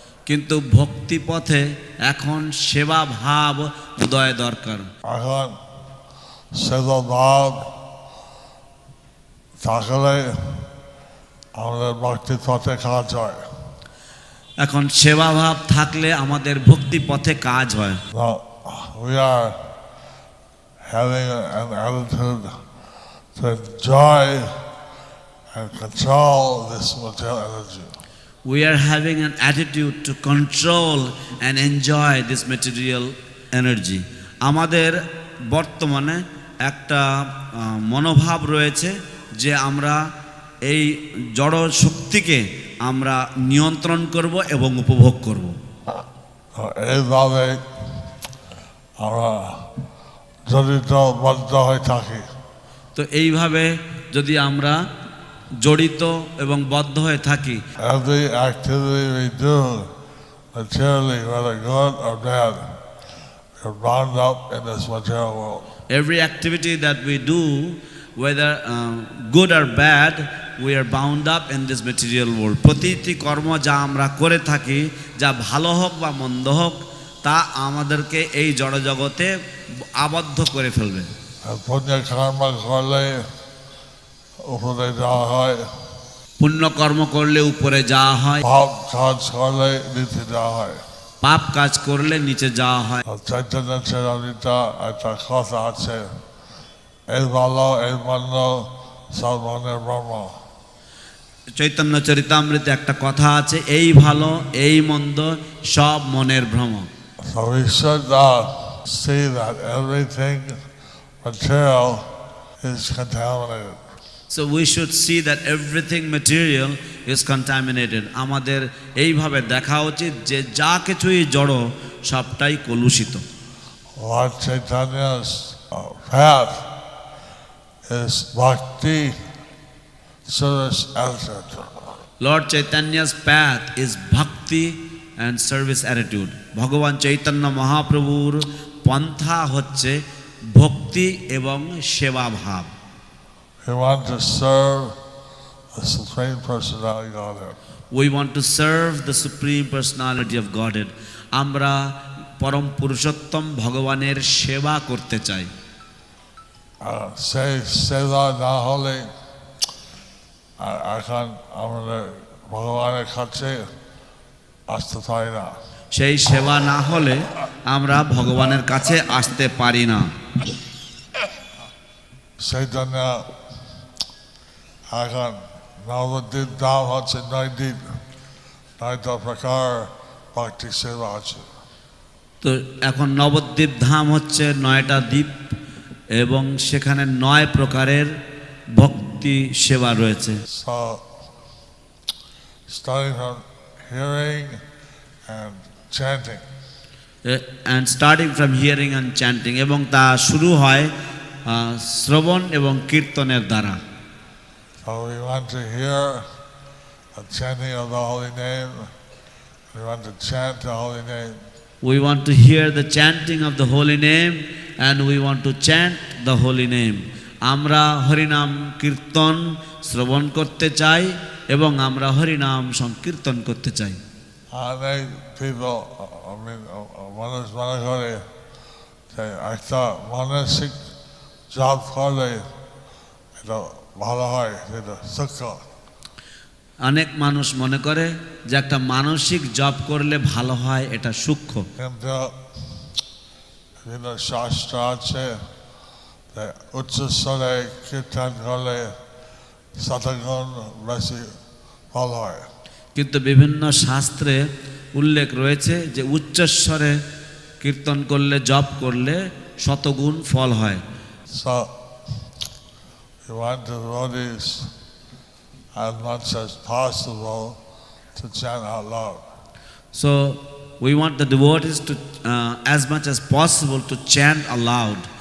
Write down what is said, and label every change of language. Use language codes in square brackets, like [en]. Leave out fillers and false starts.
[bn] কিন্তু ভক্তি পথে এখন সেবা ভাব উদয় দরকার। এখন সেবাভাব থাকলে আমাদের ভক্তির পথে কাজ হয়। এখন সেবা ভাব থাকলে আমাদের ভক্তি পথে কাজ হয়। [en] Now, we are having an attitude to enjoy and control this material energy. We are having an attitude to control and enjoy this material energy. [bn] আমাদের বর্তমানে একটা মনোভাব রয়েছে যে আমরা এই জড় শক্তিকে আমরা নিয়ন্ত্রণ করব এবং উপভোগ করব। এইভাবে আমরা জড়িত বদ্ধ হয়ে থাকি। তো এইভাবে যদি আমরা জড়িত এবং বদ্ধ হয়ে থাকি, [en] Every activity we do, materially, whether good or bad, we're bound up in this material world. every activity that we do, whether good or bad, we are bound up in this material world. [bn] প্রতিটি কর্ম যা আমরা করে থাকি, যা ভালো হোক বা মন্দ হোক, তা আমাদেরকে এই জড় জগতে আবদ্ধ করে ফেলবে। পুণ্য কর্ম করলে উপরে যাওয়া হয়, পুণ্য কর্ম করলে উপরে যাওয়া হয়, পাপ কাজ করলে নিচে যাওয়া হয়। পাপ কাজ করলে নিচে যাওয়া হয়। চৈতন্য চরিতা একটা কথা আছে, এই ভালো এই মন্দ সব মনের ব্রহ্ম। চৈতন্য চরিতামৃতে একটা কথা আছে, এই ভালো এই মন্দ সব মনের ভ্রম। [en] So we should see that everything material is contaminated. So we should see that everything material is contaminated. [bn] আমাদের এইভাবে দেখা উচিত যে যা কিছুই জড় সবটাই কলুষিত। [en] Lord Chaitanya's path is bhakti, service, attitude. Lord Chaitanya's path is bhakti and service attitude. [bn] ভগবান চৈতন্য মহাপ্রভুর পন্থা হচ্ছে ভক্তি এবং সেবা ভাব। [en] We want to serve the Supreme Personality of Godhead. We want to serve the Supreme Personality of Godhead. [bn] আমরা পরম পুরুষোত্তম ভগবানের সেবা করতে চাই। সেই সেবা না হলে এখন আমাদের ভগবানের কাছে আসতে পারি না। সেই সেবা না হলে আমরা ভগবানের কাছে আসতে পারি না। সেই জন্য এখন নবদ্বীপ ধাম হচ্ছে 9 দিন, 9টা প্রকার ভক্তি সেবা আছে। তো এখন নবদ্বীপ ধাম হচ্ছে 9টা দ্বীপ এবং সেখানে 9 প্রকারের ভক্তি সেবা রয়েছে। [en] So starting from hearing and chanting. and starting from hearing and chanting, [bn] এবং তা শুরু হয় শ্রবণ এবং কীর্তনের দ্বারা। [en] So we want to hear the chanting of the holy name. We want to chant the holy name. We want to hear the chanting of the holy name and we want to chant the holy name. [bn] আমরা হরিনাম কীর্তন শ্রবণ করতে চাই এবং আমরা হরিনাম সংকীর্তন করতে চাই। [en] Many people, [bn] মানুষ মনে করে যে একটা মানসিক জপ করলে এটা ভালো হয়, এটা সূক্ষ্ম। অনেক মানুষ মনে করে যে একটা মানসিক জপ করলে ভালো হয়, এটা সূক্ষ্ম। কিন্তু বিভিন্ন শাস্ত্র আছে যে উচ্চস্বরে কীর্তন করলে শতগুণ বেশি ফল হয়। কিন্তু বিভিন্ন শাস্ত্রে উল্লেখ রয়েছে যে উচ্চস্বরে কীর্তন করলে, জপ করলে শতগুণ ফল হয়। [en] So we want the devotees as much as possible to chant out loud. So we want the devotees to as much as possible to chant aloud.